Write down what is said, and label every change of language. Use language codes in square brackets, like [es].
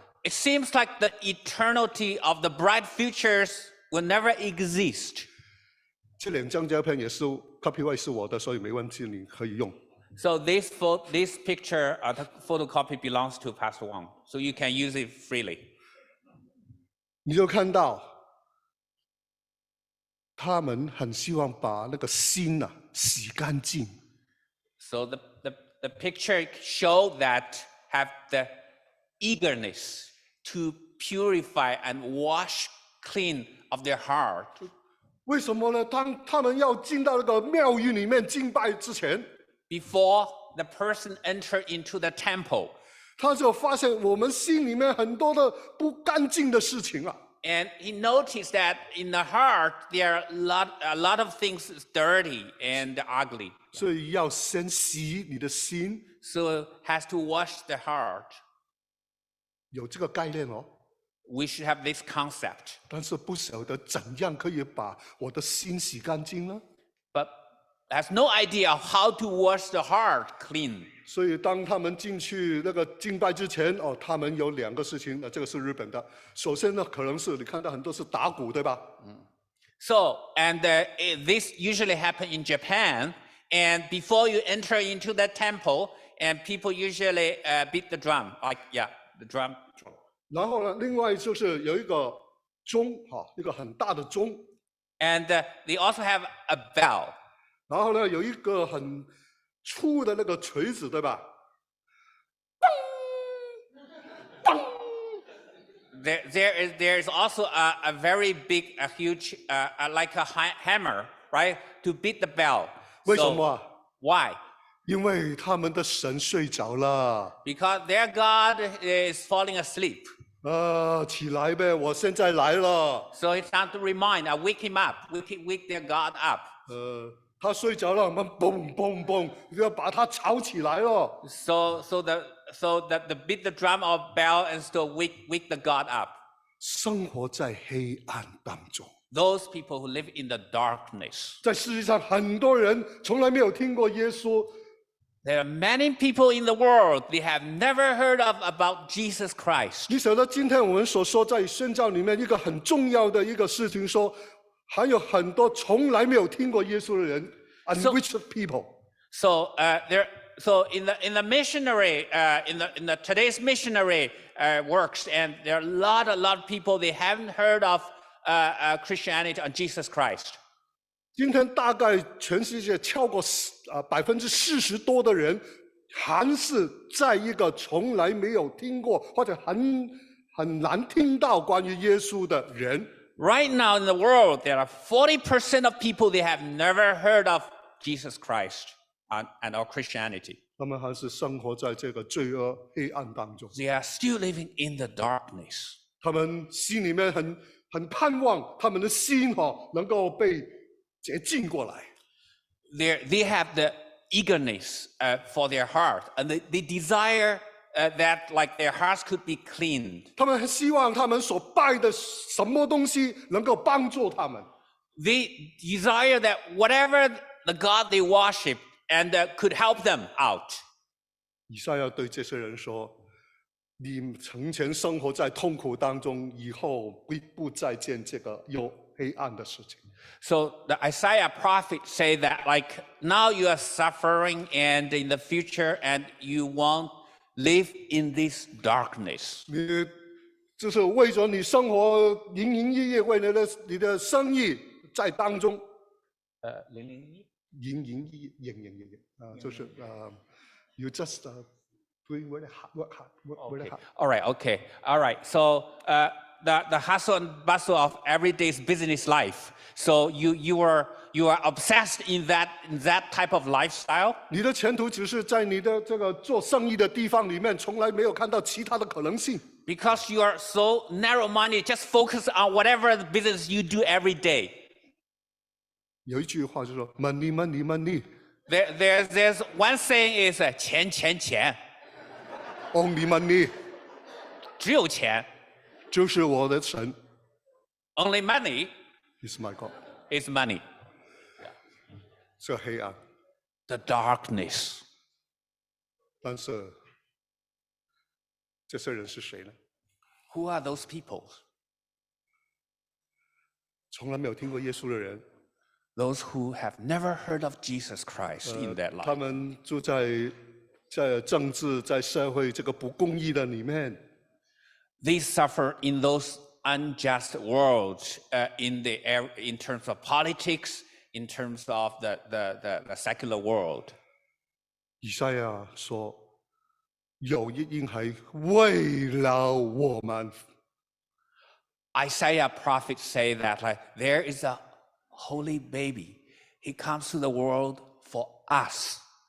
[en] It seems like the eternity of the bright futures will never exist. [zh] 这2张照片也是 copyright 是我的，所以没问题，你可以用。 [en] So this picture, the photocopy belongs to Pastor Wong, so you can use it freely. [zh] 你就看到，他们很希望把那个心洗干净。 [en] So the picture show that have the eagerness to purify and wash clean of their heart. [zh] 为什么呢？当他们要进到那个庙宇里面敬拜之前， [en] Before the person enter into the temple, [zh] 他就发现我们心里面很多的不干净的事情啊。 [en] and he noticed that in the heart there are a lot of things is dirty and ugly. [zh] 所以要先洗你的心， [en] So has to wash the heart. [zh] 有这个概念哦。 [en] We should have this concept. [zh] 但是不晓得怎样可以把我的心洗干净呢？ [en] But has no idea of how to wash the heart clean. [zh] 所以当他们进去那个敬拜之前，哦，他们有2个事情，这个是日本的。首先呢，可能是你看到很多是打鼓，对吧？ [en] So, and this usually happen in Japan. And before you enter into the temple, and people usually beat the drum, like the drum. [zh] 然后呢，另外就是有一个钟，哈，一个很大的钟。 [en] And they also have a bell. [zh] 然后呢，有一个很粗的那个锤子，对吧？ [en] There is also a very big, a huge, like a hammer, right, to beat the bell. [zh] 为什么啊？ [en] Why? [zh] 因为他们的神睡着了。 [en] Because their God is falling asleep. [zh] 起来呗，我现在来了。 [en] So it's time to remind, wake him up, wake their God up. [zh] 他睡着了，我们嘣嘣嘣，要把他吵起来了。 [en] So the beat the drum or bell and still wake the God up. [zh] 生活在黑暗当中， [en] Those people who live in the darkness. [zh] 在世界上很多人从来没有听过耶稣， [en] There are many people in the world, they have never heard about Jesus Christ. [zh] 你晓得今天我们所说在宣教里面一个很重要的一个事情说，还有很多从来没有听过耶稣的人 unreached people。 [en] So so in the missionary in the today's missionary works, and there are a lot of people they haven't heard of Christianity and Jesus Christ. [zh] 今天大概全世界超过40%多的人，还是在一个从来没有听过或者很难听到关于耶稣的人。 [en] Right now in the world, there are 40% of people they have never heard of Jesus Christ and our Christianity. [zh] 他们还是生活在这个罪恶黑暗当中， [en] They are still living in the darkness. [zh] 他们心里面很盼望他们的心能够被洁净过来。 [en] They have the eagerness for their heart, and they desire that like their hearts could be cleaned. [zh] 他们希望他们所拜的什么东西能够帮助他们。 [en] They desire that whatever the God they worship and could help them out. [zh] 以赛亚对这些人说：“你从前生活在痛苦当中，以后不再见这个有黑暗的事情。” [en] So the Isaiah prophet say that like now you are suffering, and in the future and you won't live in this darkness. [zh] 你就是为着你生活营营役役，为了你的生意在当中营营役役，就是 [en] you just doing very hard, work very hard. All right. So the hustle and bustle of everyday's business life. So you are obsessed in that type of lifestyle. [zh] 你的前途只是在你的这个做生意的地方里面，从来没有看到其他的可能性。 [en] Because you are so narrow-minded, just focus on whatever the business you do every day. [zh] 有一句话就说 [en] money money money There's one saying is 钱 only money [zh] 只有钱就是我的神 [en] Only money is my God。 is money. [zh] 这黑暗， [en] The darkness. [zh] 但是这些人是谁呢？ [en] Who are those people? [zh] 从来没有听过耶稣的人， [en] Those who have never heard of Jesus Christ in their [zh] 他 [en] life. [zh] 们住在政治、在社会这个不公义的里面， [en] They suffer in those unjust worlds in terms of politics in terms of the secular world. 以赛亚说，有一婴孩为了我们， Isaiah prophets say that like there is a holy baby. He comes to the world for us.